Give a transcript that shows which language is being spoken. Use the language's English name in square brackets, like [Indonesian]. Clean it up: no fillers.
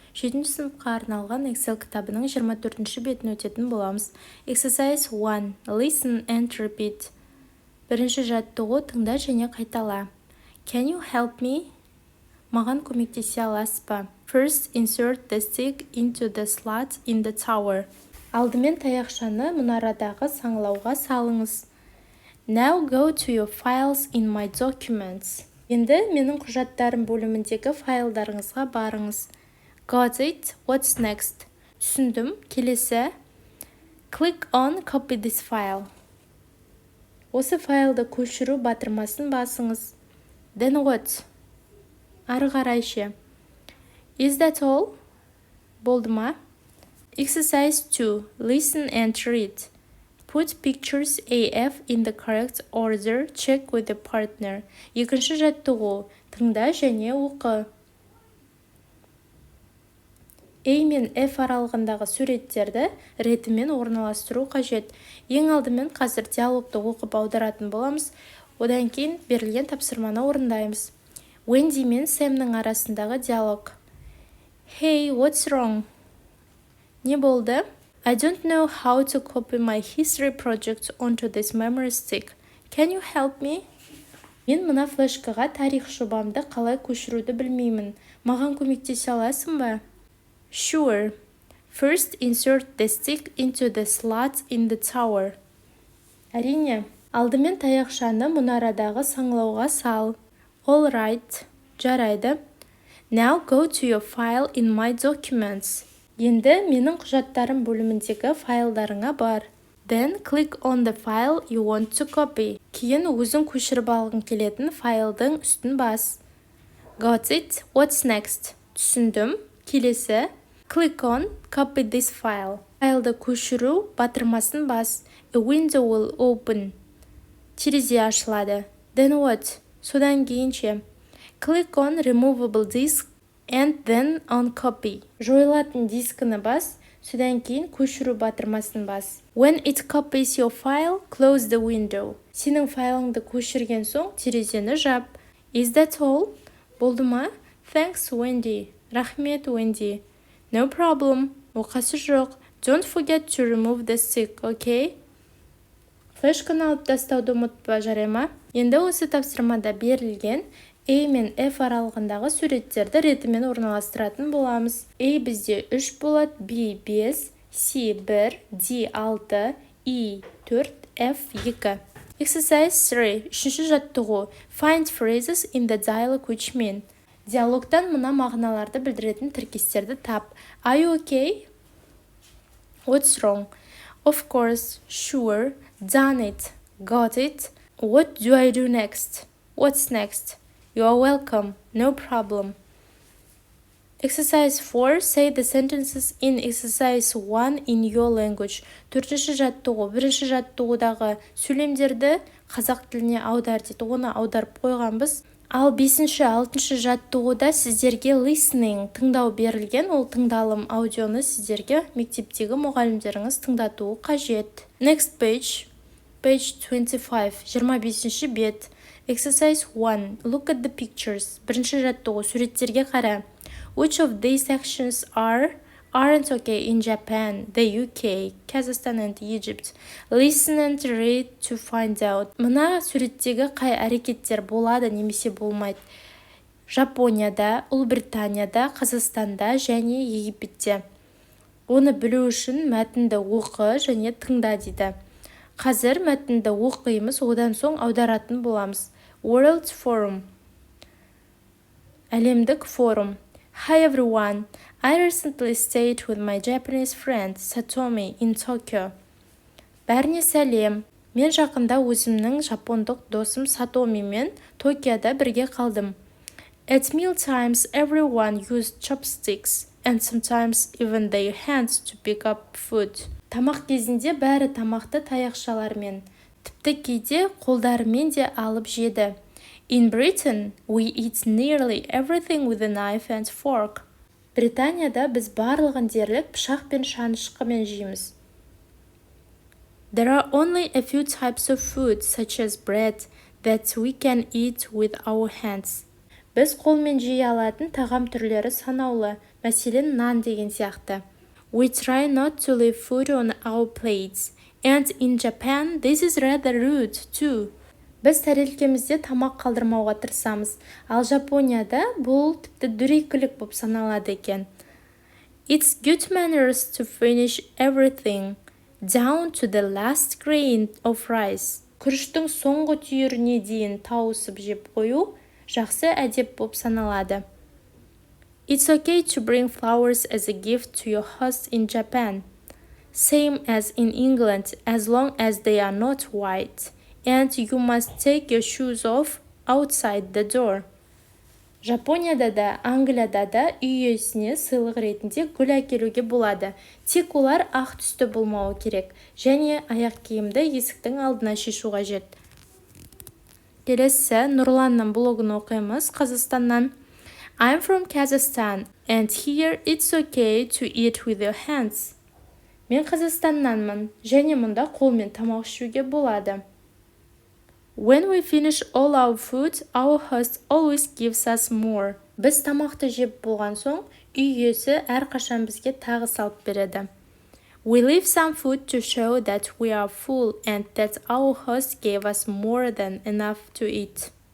[Kazakh] 7-ші сыныпқа арналған Excel кітабының 24-ші бетін өтетін боламыз. [English] Exercise 1. Listen and repeat. [Kazakh] Бірінші жаттығу тыңда және қайтала. [English] Can you help me? [Kazakh] Маған көмектесе аласыз ба? [English] First, insert the stick into the slot in the tower. [Kazakh] Алдымен таяқшаны мұнарадағы саңылауға салыңыз. [English] Now go to your files in my documents. [Kazakh] Енді менің құжаттарым бөліміндегі файлдарыңызға барыңыз. [English] Got it? What's next? [Kazakh] Түсіндім. Келесі. [English] Click on copy this file. [Kazakh] Осы файлды көшіру батырмасын басыңыз. [English] Then what? [Kazakh] Ары қарайшы. [English] Is that all? [Kazakh] Болды ма? [English] Exercise 2. Listen and read. Put pictures AF in the correct order. Check with the partner. [Kazakh] Екінші жаттығу. Тыңда және оқы. A мен F аралығындағы суреттерді ретімен орналастыру қажет. Ең алдымен қазір диалогты оқып аударатын боламыз. Одан кейін берілген тапсырманы орындаймыз. Wendy мен Сэмнің арасындағы диалог. [English] Hey, what's wrong? [Kazakh] Не болды? [English] I don't know how to copy my history project onto this memory stick. Can you help me? [Kazakh] Мен мына флешкаға тарих жобамды қалай көшіруді білмеймін. Маған көмектесе аласың ба? [English] Sure. First, insert the stick into the slot in the tower. [Kazakh] Әрине, алдымен таяқшаны мұнарадағы саңылауға сал. [English] All right. [Kazakh] Жарайды. [English] Now go to your file in my documents. [Kazakh] Енді менің құжаттарым бөліміндегі файлдарыңа бар. [English] Then click on the file you want to copy. [Kazakh] Кейін өзің көшіріп алғың келетін файлдың үстін бас. [English] Got it? What's next? [Kazakh] Түсіндім. Келесі. [English] Click on copy this file. [Kazakh] Файлды көшіру батырмасын бас. [English] A window will open. [Kazakh] Терезе ашылады. [English] Then what? [Kazakh] Содан кейінше. [English] Click on removable disk and then on copy. [Kazakh] Жойылатын дискіні бас, содан кейін көшіру батырмасын бас. [English] When it copies your file, close the window. [Kazakh] Сенің файлыңды көшірген соң терезені жап. [English] Is that all? [Kazakh] Болды ма? [English] Thanks, Wendy. [Kazakh] Рахмет, Wendy. [English] No problem. [Kazakh] Оқасы жоқ. [English] Don't forget to remove the stick, okay? [Kazakh] Флешканы алып тастауды ұмытпа, жарай ма? Енді осы тапсырмада берілген A мен F аралығындағы суреттерді ретімен орналастыратын боламыз. A бізде 3 болады, B 5, C 1, D 6, E 4, F 2. [English] Exercise 3. [Kazakh] Үшінші жаттығу. [English] Find phrases in the dialogue which mean. [Kazakh] Диалогтан мына мағыналарды білдіретін тіркестерді тап. [English] Are you okay? What's wrong? Of course. Sure. Done it. Got it. What do I do next? What's next? You are welcome. No problem. Exercise 4. Say the sentences in exercise 1 in your language. [Kazakh] Төртінші жаттығу. Бірінші жаттығудағы сөйлемдерді қазақ тіліне аудар дейді. Оны аударып қойғанбыз. Ал 5-ші, 6-шы жаттығуда сіздерге listening, тыңдау берілген. Ол тыңдалым аудионы сіздерге мектептегі мұғалімдеріңіз тыңдатуы қажет. [English] Next page. Page 25. [Kazakh] 25-ші бет. [English] Exercise 1. Look at the pictures. [Kazakh] Бірінші жаттығу. Суреттерге қара. [English] Which of these actions aren't okay in Japan, the UK, Kazakhstan and Egypt? Listen and read to find out. [Kazakh] Мына суреттегі қай әрекеттер болады немесе болмайды? Жапонияда, Ұлыбританияда, Қазақстанда және Египетте. Оны білу үшін мәтінді оқы және тыңда дейді. Қазір мәтінді оқимыз, одан соң аударатын боламыз. [English] World Forum. [Kazakh] Әлемдік форум. [English] Hi everyone. I recently stayed with my Japanese friend Satomi in Tokyo. [Kazakh] Бәріне сәлем. Мен жақында өзімнің жапондық досым Сатомимен Токиода бірге қалдым. [English] At meal times everyone used chopsticks and sometimes even their hands to pick up food. [Kazakh] Тамақ кезінде бәрі тамақты таяқшалармен, тіпті кейде қолдарымен де алып жеді. [English] In Britain, we eat nearly everything with a knife and fork. [Kazakh] Британияда біз барлығын дерлік пышақ пен шанышқымен жейміз. [English] There are only a few types of food, such as bread, that we can eat with our hands. [Kazakh] Біз қолмен жей алатын тағам түрлері санаулы, мәселен нан деген сияқты. [English] We try not to leave food on our plates. And in Japan, this is rather rude too. [Kazakh] Біз тәрелкемізде тамақ қалдырмауға тырысамыз, ал Жапонияда бұл тіпті дөрекі болып саналады екен. [English] It's good manners to finish everything, down to the last grain of rice. [Kazakh] Күріштің соңғы түйіріне дейін тауысып жеп қою жақсы әдеп болып саналады. [English] It's okay to bring flowers as a gift to your host in Japan. Same as in England, as long as they are not white. And you must take your shoes off outside the door. [Kazakh] Жапонияда да, Англияда да үй иесіне сыйлық ретінде гүл әкелуге болады. Тек олар ақ түсті болмауы керек. Және аяқ киімді есіктің алдына шешу қажет. Келесі Нұрланның блогын оқимыз Қазақстаннан. [English] I'm from Kazakhstan, and here it's okay to eat with your hands. [Kazakh] Мен Қазақстаннанмын, және мұнда қолмен тамақ ішуге болады. [English] When we finish all our food, our host always gives us more. [Kazakh] Біз тамақты жеп болған соң, үй иесі әрқашан бізге тағы салып береді. [English] We leave some food to show that we are full and that our host gave us more than enough to eat.